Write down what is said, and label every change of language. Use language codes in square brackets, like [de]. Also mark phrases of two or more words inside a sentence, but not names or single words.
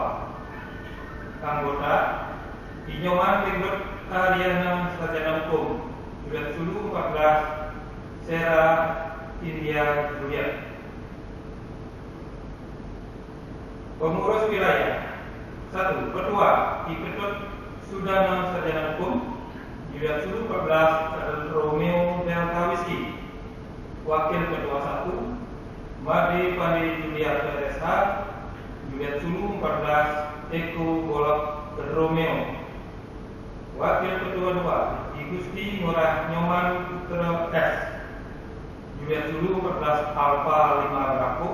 [id] Anggota Inyoman Tinggut Ariana Sarjana Hukum, Juliet Sulu 14, Sera India Juliet. Pengurus Wilayah 1. Ketua Iketut Sudana Sarjana Hukum, Juliet Sulu 14, Romeo Delta Whisky. Wakil Ketua 1, Made Pandi Juliet SH, Juliet Sulu 14, Eko Golok Romeo. Wakil Ketua 2, Gusti Ngurah Nyoman Putra S, Juliet Sulu 14, Alpha 5 Bravo.